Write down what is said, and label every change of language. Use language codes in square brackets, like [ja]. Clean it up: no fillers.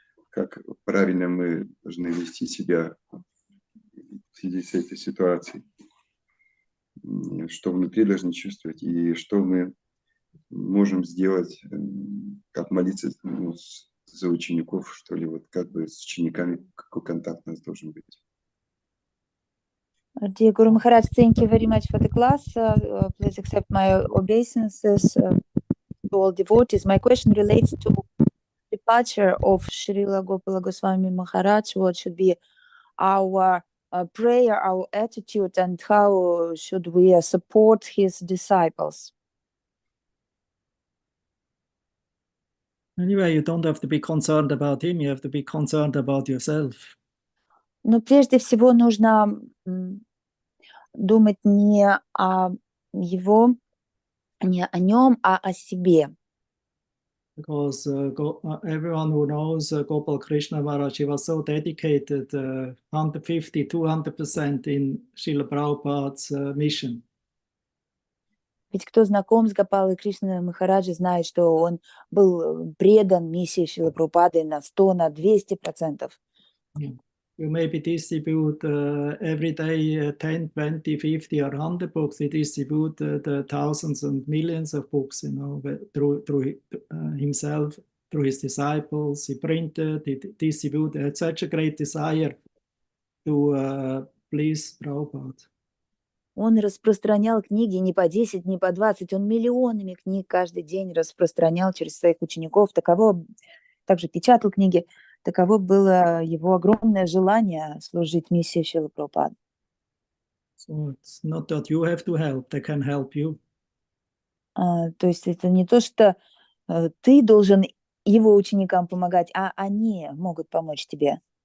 [ru] Как правильно мы должны вести себя в связи с этой ситуацией? Что внутри должны чувствовать и что мы можем сделать, как молиться за учеников, что ли, вот как бы с учениками, какой контакт у нас должен быть. [en] Dear Guru Maharaj, thank you very much for the class. Please accept my obeisances to all devotees. My question relates to departure of Srila Gopala Goswami Maharaj. What should be our prayer, our attitude, and how should we support his disciples? Anyway, you don't have to be concerned about him, you have to be concerned about yourself. [ru] Но прежде всего нужно думать не о его, не о нем, а о себе. [en] Because everyone who knows Gopal Krishna Maharaj, he was so dedicated, 150, 200% in Srila Prabhupada's mission. [ru] Ведь кто знаком с Гопалой Кришной Махараджи, знает, что он был предан миссии Шрилы Прабхупады на 100, на 200%. [en] You maybe distribute every day 10, 20, 50 or 100 books. He distribute the thousands and millions of books, you know, through himself, through his disciples. He printed, he distributed. He had such a great desire to please Prabhupada. [ru] Он распространял книги не по 10, не по 20, он миллионами книг каждый день распространял через своих учеников. Также печатал книги. Таково было его огромное желание служить миссии Шрилы Прабхупады. [en] So it's not that you have to help, they can help you. [ru] То есть это не то, что ты должен его ученикам помогать, а они могут помочь тебе.